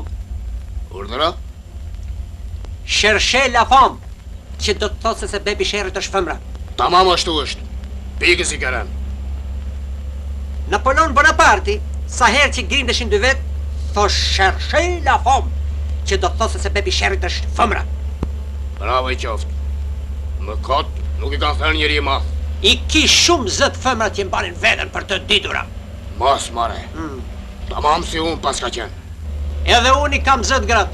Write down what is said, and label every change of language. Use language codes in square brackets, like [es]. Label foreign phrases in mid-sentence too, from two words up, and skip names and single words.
[sq] Urdhëra? [fr] Cherchez la femme. [sq] Që do të thotë se bebi sherrit është femra. Tamam ashtu është. Pikë si karen. Napoleon Bonaparte, sa herë që grindeshin 2 vet, thosh [fr] cherchez la femme. [sq] Që do të thotë se bebi sherrit është femra. Bravo I qoftë. Më kot, nuk I kanë thënë njëri I madh. I ki shumë zët femra që mbanin veten për të ditura. Mos mare. Tamam si unë pas ka qenë. Edhe unë I kam zët gratë.